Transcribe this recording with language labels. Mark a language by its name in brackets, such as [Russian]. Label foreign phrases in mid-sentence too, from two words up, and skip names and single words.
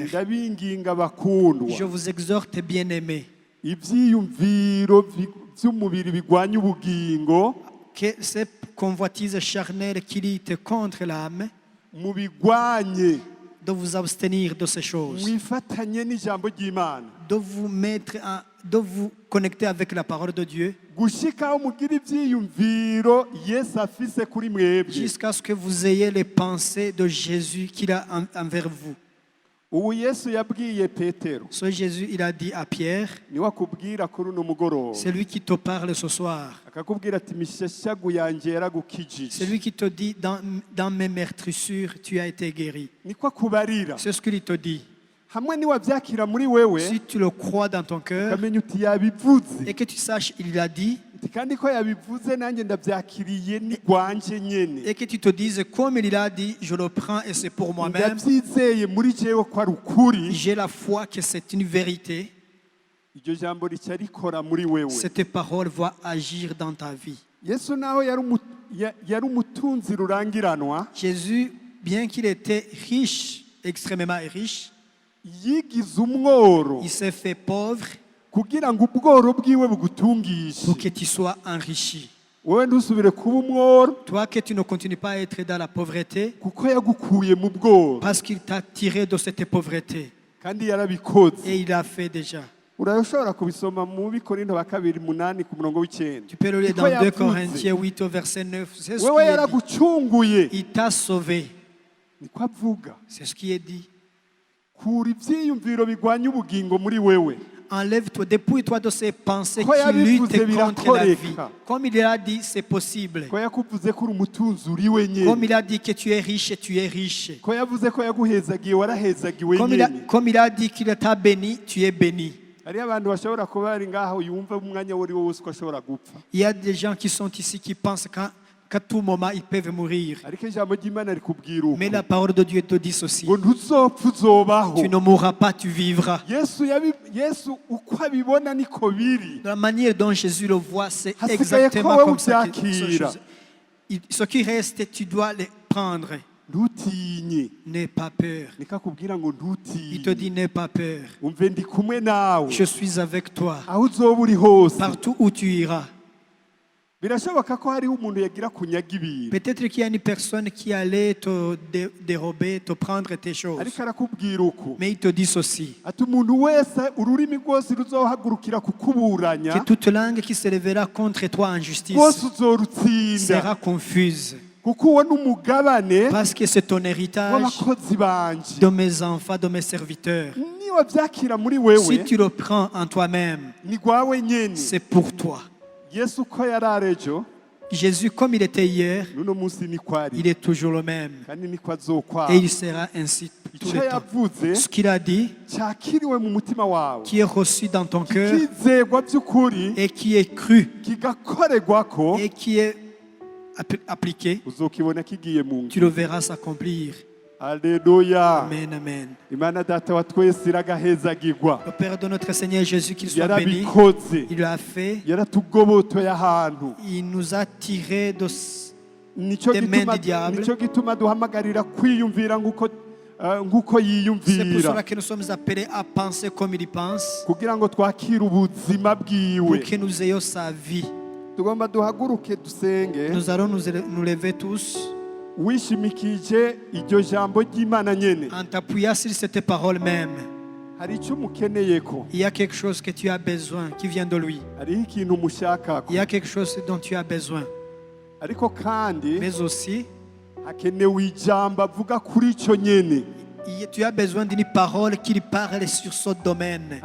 [Rundi] Ndabinginga bakundwa, [French] je vous exhorte, bien-aimés, [Rundi] ivyiyumviro vy'umubiri bigwanya ubugingo [French] que ces convoitises charnelles qui luttent contre l'âme, [Rundi] mubigwanye, [French] de vous abstenir de ces choses, [Rundi] mwifatanye n'ijambo ry'Imana, [French] de vous connecter avec la parole de Dieu, [Rundi] gushikaho mugira ivyiyumviro Yesu afise kuri mwebwe. [French] jusqu'à ce que vous ayez les pensées de Jésus qu'il a envers vous. [Rundi] Ubu Yesu yabwiye Petero, [French] Ce Jésus, il a dit à Pierre, [Rundi] niwe akubwira kuri uno mugoroba, [French] c'est lui qui te parle ce soir. [Rundi] akakubwira ati imisheshagu yanje yaragukijije. [French] C'est lui qui te dit, dans mes meurtrissures, tu as été guéri. [Rundi] Niko akubarira. [French] C'est ce qu'il te dit. [Rundi] Hamwe niwavyakira muri wewe [French] Si tu le crois dans ton cœur [Rundi] ukamenya uti yabivuze, [French] et que tu saches, il l'a dit, [Rundi] uti kandi ko yabivuze nanjye ndavyakiriye ni gwanje nyene, [French] et que tu te dises, comme il l'a dit, je le prends et c'est pour moi-même, [Rundi] ndavyizeye muri jewe ko ari ukuri, [French] j'ai la foi que c'est une vérité, [Rundi] iryo jambo rica rikora muri wewe. [French] cette parole va agir dans ta vie. [Rundi] Yesu naho yari umutunzi rurangiranwa, [French] Jésus, bien qu'il était riche, extrêmement riche, [Rundi] yigize umworo [French] il s'est fait pauvre [Rundi] kugira ngo ubworo bwiwe bugutungishe. [French] pour que tu sois enrichi. [Rundi] wowe ntusubire kuba umworo [French] Toi que tu ne continues pas à être dans la pauvreté, [Rundi] kuko yagukuye mu bworo [French] parce qu'il t'a tiré de cette pauvreté. [Rundi] kandi yarabikoze. [French] Et il l'a fait déjà. [Rundi] urashobora kubisoma mu Bikorinto ba 2:8 ku murongo w'9. [French] Tu peux le lire [Rundi] Niko [French] dans 2 [Rundi] yavuze. [French] Corinthiens 8 au verset 9. C'est ce [Rundi] wewe [French] qui est dit. [Rundi] yaragucunguye [French] Il t'a sauvé. [Rundi] niko avuga. [French] C'est ce qui est dit. [Rundi] kura ivyiyumviro bigwanya ubugingo muri wewe. [French] Enlève-toi, dépouille-toi de ces pensées [Rundi] Ko [French] qui [Rundi] yabivuze [French] luttent contre la vie. [Rundi] birakoreka. [French] Comme il a dit, c'est possible. [Rundi] ko yakuvuze ko uri umutunzi uri we [French] Comme [Rundi] nyene. [French] il a dit que tu es riche, tu es riche. [Rundi] ko yavuze ko yaguhezagiye warahezagiwe [French] Comme [Rundi] nyene. [French] comme il a dit qu'il t'a béni, tu es béni. [Rundi] hariyo abantu bashobora kuba bari ngaho yumva umwanya wari wo wose ko ashobora gupfa, [French] Il y a des gens qui sont ici qui pensent qu'à tout moment ils peuvent mourir. [Rundi] ariko ijambo ry'Imana rikubwira uko [French] Mais la parole de Dieu te dit ceci. [Rundi] ngo ntuzopfa uzobaho. [French] Tu ne mourras pas, tu vivras. [Rundi] Yesu uko abibona niko biri. [French] De la manière dont Jésus le voit, c'est [Rundi] Hasigaye [French] exactement [Rundi] ko [French] comme ça. [Rundi] ubyakira. [French] Ce qui reste, tu dois les prendre. [Rundi] ntutinye, [French] N'aie pas peur. [Rundi] niko akubwira ngo [French] Il te dit, [Rundi] ntutinye, [French] n'aie pas peur. [Rundi] umve ndi kumwe nawe [French] Je suis avec toi. [Rundi] aho uzoba uri hose. [French] Partout où tu iras. [Rundi] birashoboka ko hariho umuntu yagira kunyaga ibintu, [French] Peut-être qu'il y a une personne qui allait te dérober, te prendre tes choses. [Rundi] ariko arakubwira uko [French] Mais il te dit ceci. [Rundi] ati umuntu wese ururimi rwose ruzohagurukira kukuburanya [French] Que toute langue qui se lèvera contre toi en justice [Rundi] rwose uzorutsinda, [French] sera confuse. [Rundi] kuko uwo ni umugabane [French] Parce que c'est ton héritage [Rundi] w'abakozi banje. [French] de mes enfants, de mes serviteurs. [Rundi] niba byakira muri [French] Si [Rundi] wewe [French] tu le prends en toi-même, [Rundi] ni rwawe nyene. [French] c'est pour toi. [Rundi] Yesu uko yari ari ejo [French] Jésus, comme il était hier, [Rundi] n'uno munsi niko ari [French] il est toujours le même. [Rundi] kandi niko azokwama. [French] Et il sera ainsi tout [Rundi] icyo [French] le temps. [Rundi] yavuze [French] Ce qu'il a dit, [Rundi] cyakiriwe mu mutima wawe, [French] qui est reçu dans ton cœur [Rundi] kizegwa by'ukuri, [French] et qui est cru [Rundi] kigakorerwako, [French] et qui est appliqué, [Rundi] uzokibona kigiye mu [French] tu le verras s'accomplir. [Rundi] Alleluya. Amen, amen. Imana data wa twese iragahezagirwa, [French] Le Père de notre Seigneur Jésus, qu'il soit béni, [Rundi] yarabikoze, [French] il l'a fait. [Rundi] yaratugobotoye ahantu. [French] Il nous a tirés de... [Rundi] Nico [French] Des mains [Rundi] gituma [French] du diable. [Rundi] nico gituma duhamagarira kwiyumvira nguko [French] C'est pour [Rundi] yiyumvira, [French] cela que nous sommes appelés à penser comme il pense, [Rundi] kugira ngo twakire ubuzima [French] pour [Rundi] bwiwe. [French] que nous ayons sa vie. [Rundi] Tugomba duhaguruke dusenge [French] Nous allons nous lever tous [Rundi] wishimikije iryo jambo ry'Imana nyene. [French] en t'appuyant sur cette parole même. [Rundi] Hari icyo umukeneyeko, [French] Il y a quelque chose que tu as besoin qui vient de lui. [Rundi] hariho ikintu umushakako, [French] Il y a quelque chose dont tu as besoin. [Rundi] ariko kandi [French] Mais aussi, [Rundi] hakenewe ijambo avuga kuri icyo nyene. [French] tu as besoin d'une parole qui parle sur ce domaine.